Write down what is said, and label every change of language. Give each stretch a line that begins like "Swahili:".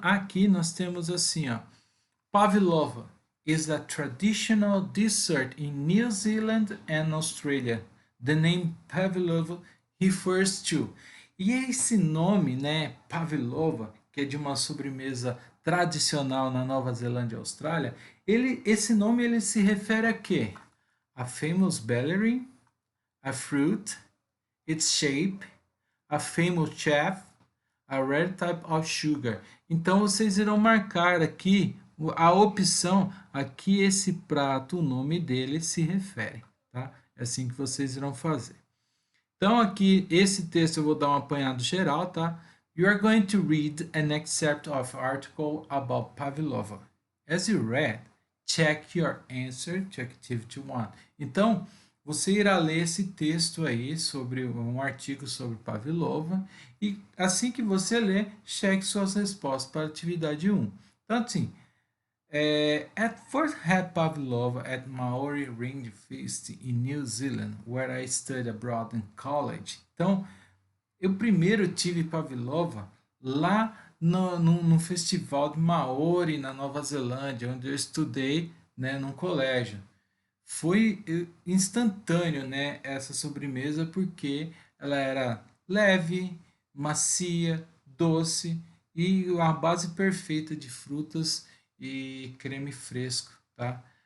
Portuguese: Aqui nós temos assim, ó,
English: pavlova is a traditional dessert in New Zealand and Australia. The name pavlova refers to.
Portuguese: E esse nome, né, pavlova, que é de uma sobremesa tradicional na Nova Zelândia e Austrália, esse nome ele se refere a quê?
English: A famous ballerina, a fruit, its shape, a famous chef, a rare type of sugar.
Portuguese: Então vocês irão marcar aqui a opção a que esse prato, o nome dele se refere, tá? É assim que vocês irão fazer. Então aqui esse texto eu vou dar um apanhado geral, tá?
English: You are going to read an excerpt of article about pavlova. As you read, check your answer to activity 1.
Portuguese: Então, você irá ler esse texto aí sobre um artigo sobre pavlova e assim que você ler, cheque suas respostas para a atividade 1. Então, assim,
English: at first had pavlova at Maori Ring Feast in New Zealand, where I studied abroad in college.
Portuguese: Então, eu primeiro tive pavlova lá no festival de Maori, na Nova Zelândia, onde eu estudei, né, num colégio. Foi instantâneo, né, essa sobremesa, porque ela era leve, macia, doce e a base perfeita de frutas e creme fresco, tá?